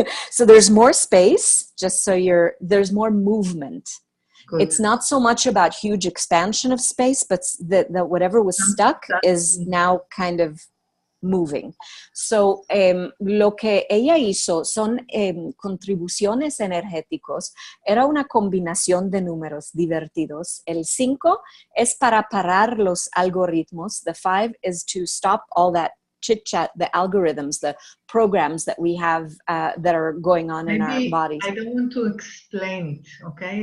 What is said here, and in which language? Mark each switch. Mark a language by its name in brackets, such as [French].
[English] So there's more space, just so there's more movement. Good. It's not so much about huge expansion of space, but that whatever was stuck is now kind of moving. [Spanish] So, lo que ella hizo son contribuciones energéticos. Era una combinación de números divertidos. El 5 es para parar los algoritmos. [English] The 5 is to stop all that chit-chat, the algorithms, the programs that we have that are going on in our bodies. I don't want to explain it, okay?